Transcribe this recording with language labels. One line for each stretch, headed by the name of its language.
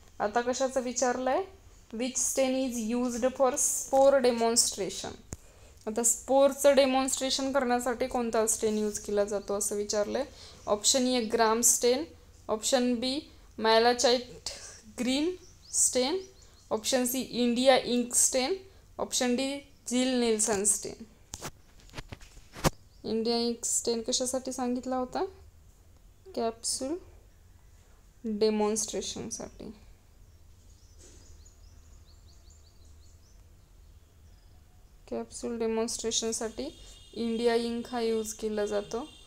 Marathi: आता कशाचं विचारलंय,
English: Which stain is used for spore demonstration.
Marathi: आता स्पोरचं डेमॉन्स्ट्रेशन करण्यासाठी कोणता स्टेन यूज केला जातो असं विचारलंय. ऑप्शन ए ग्राम स्टेन, ऑप्शन बी मॅलाचाइट ग्रीन स्टेन, ऑप्शन सी इंडिया इंक स्टेन, ऑप्शन डी जिल नेल्सन स्टेन. इंडिया इंक स्टेन कशासाठी सांगितला होता, कॅप्सूल डेमॉन्स्ट्रेशनसाठी. कॅप्सूल डेमॉन्स्ट्रेशनसाठी इंडिया इंक हा यूज केला जातो.